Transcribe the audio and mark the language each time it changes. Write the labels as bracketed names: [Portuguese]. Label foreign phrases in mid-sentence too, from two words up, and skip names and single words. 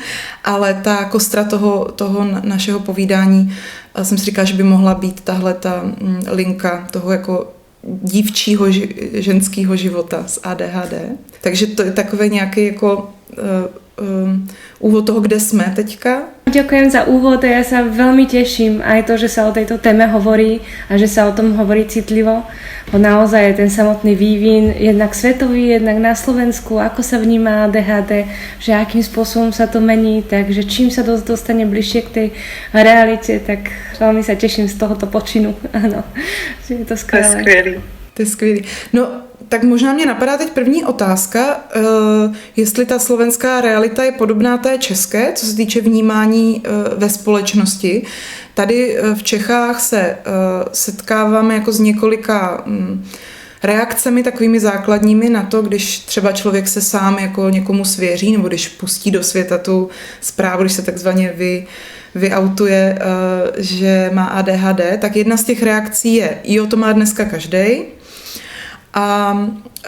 [Czech] Ale ta kostra toho našeho povídání, jsem si říkala, že by mohla být tahle ta linka toho jako dívčího ženského života s ADHD. Takže to je takové nějaký jako úvod toho, kde sme teďka. [Slovak] Ďakujem za úvod a ja sa veľmi teším aj to, že sa o tejto téme hovorí a že sa o tom hovorí citlivo, bo naozaj je ten samotný vývin jednak svetový, jednak na Slovensku, ako sa vníma ADHD, že akým spôsobom sa to mení, takže čím sa dostane bližšie k tej realite, tak veľmi sa teším z tohoto počinu. [Czech] Áno, že je to skvělé. To je skvělý. No, tak možná mě napadá teď první otázka, jestli ta slovenská realita je podobná té české, co se týče vnímání ve společnosti. Tady v Čechách se setkáváme jako s několika reakcemi takovými základními na to, když třeba člověk se sám jako někomu svěří, nebo když pustí do světa tu zprávu, když se takzvaně vyautuje, že má ADHD, tak jedna z těch reakcí je, jo, to má dneska každej.